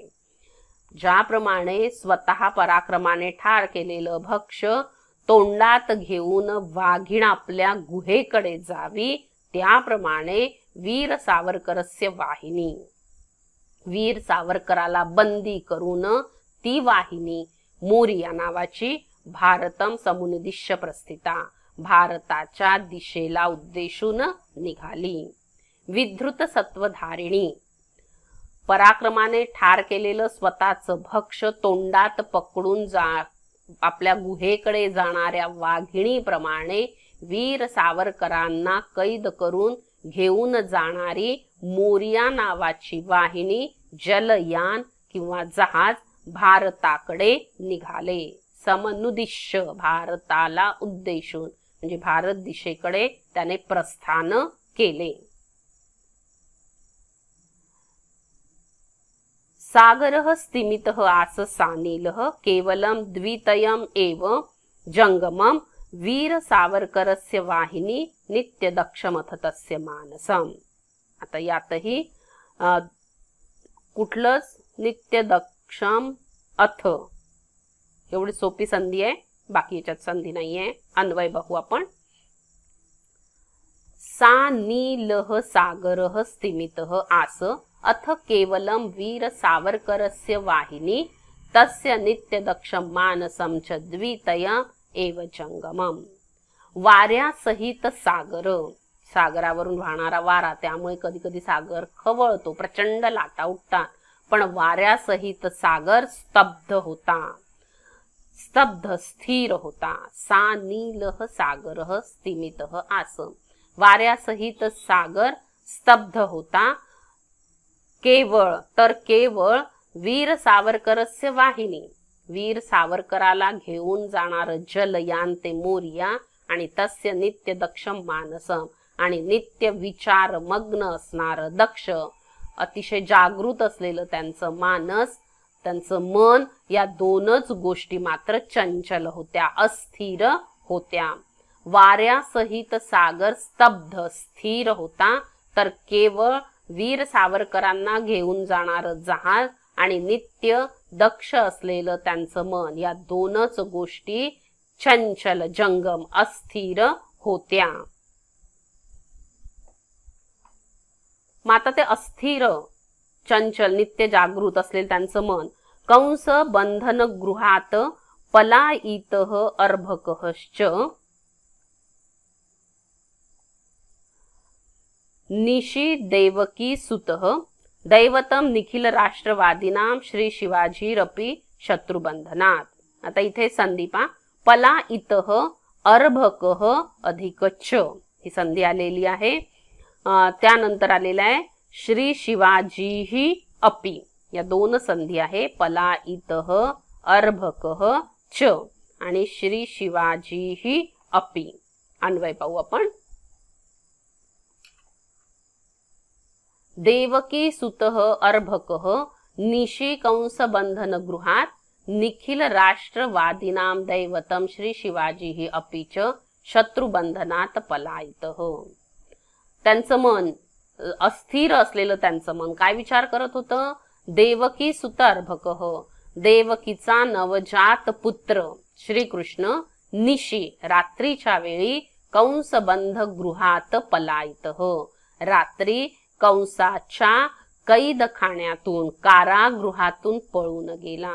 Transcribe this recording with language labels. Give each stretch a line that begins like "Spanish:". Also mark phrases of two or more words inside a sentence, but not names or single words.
Marathi: ज्याप्रमाणे स्वतः पराक्रमाने ठार केलेलं भक्ष तोंडात घेऊन वाघीण आपल्या गुहेकडे जावी, त्याप्रमाणे
Sanskrit: वीर सावरकरस्य वाहिनी,
Marathi: वीर सावरकराला बंदी करून ती वाहिनी मोरिया नावाची
Sanskrit: भारतम समुन्दिश्य प्रस्थिता,
Marathi: भारताच्या दिशेला उद्देशून निघाली. विधृत सत्वधारिणी, पराक्रमाने ठार केलेलं स्वतःचं भक्ष तोंडात पकडून आपल्या गुहेकडे जाणाऱ्या वाघिणीप्रमाणे वीर सावरकरांना कैद करून घेऊन जाणारी मोरिया नावाची वाहिनी, जलयान किंवा जहाज भारताकडे निघाले. समनुदिश्य, भारताला उद्देशून, म्हणजे भारत दिशेकडे त्याने प्रस्थान केले.
Sanskrit: सागरः स्तिमितः आस सानीलः केवलं द्वितयम् एव जंगमं वीर सावरकरस्य वाहिनी नित्यदक्षमथ तस्य मानसम.
Marathi: आता यातही कुठलंच
Sanskrit: नित्यदक्षम अथ
Marathi: एवढी सोपी संधी आहे, बाकी याच्यात संधी नाहीये. अन्वय बघू आपण.
Sanskrit: सा नीलः सागरः स्तिमितः आस अथ केवलं वीर सावरकरस्य वाहिनी तस्य नित्यदक्षम मानसम च द्वितय एव जंगमम.
Marathi: वाऱ्यासहित सागर, सागरावरून वाहणारा वारा, त्यामुळे कधी कधी सागर खवळतो, प्रचंड लाटा उठतात. पण वाऱ्यासहित सागर स्तब्ध होता, स्तब्ध स्थिर होता.
Sanskrit: सा नीलः सागरः स्तिमितः आस,
Marathi: वाऱ्यासहित सागर स्तब्ध होता. केवळ तर केवळ
Sanskrit: वीर सावरकरस्य वाहिनी,
Marathi: वीर सावरकराला घेऊन जाणार जलयान ते मोरिया आणि
Sanskrit: तस्य नित्य दक्षम मानसम,
Marathi: आणि नित्य विचार मग्न असणार दक्ष, अतिशय जागृत असलेलं त्यांचं मानस, त्यांचं मन, या दोनच गोष्टी मात्र चंचल होत्या, अस्थिर होत्या. वाऱ्यासहित सागर स्तब्ध स्थिर होता, तर केवळ वीर सावरकरांना घेऊन जाणार जहाज आणि नित्य दक्ष असलेलं त्यांचं मन, या दोनच गोष्टी चंचल जंगम अस्थिर होत्या. माता ते अस्थिर चंचल नित्य जागृत असलेलं त्यांचं मन
Sanskrit: कंस बंधन गृहात पलायितः अर्भकश्च निशी देवकी सुतः दैवतम निखिल राष्ट्रवादीनाम श्री शिवाजीरपी शत्रुबंधनात.
Marathi: आता इथे संदीपा
Sanskrit: पलायितः अर्भकः
Marathi: अधिकच्च ही संधी आलेली आहे. त्यानंतर आलेला आहे
Sanskrit: श्री शिवाजीही अपि,
Marathi: या दोन संधी आहे.
Sanskrit: पलायितः अर्भकः च आणि श्री शिवाजीही अपि.
Marathi: अन्वय पाहू आपण.
Sanskrit: देवकी सुतः अर्भकः निशी कंस बंधन गृहात निखिल राष्ट्रवादीनाम दैवतम श्री शिवाजीही अपि च शत्रुबंधनात पलायितः.
Marathi: त्यांचं मन अस्थिर असलेलं त्यांचं मन काय विचार करत होतं?
Sanskrit: देवकी सुत अर्भकः,
Marathi: देवकीचा नवजात पुत्र श्रीकृष्ण निशी रात्रीच्या वेळी
Sanskrit: कंसबंध गृहात पलायितः,
Marathi: रात्री कंसाच्या कैदखान्यातून कारागृहातून पळून गेला.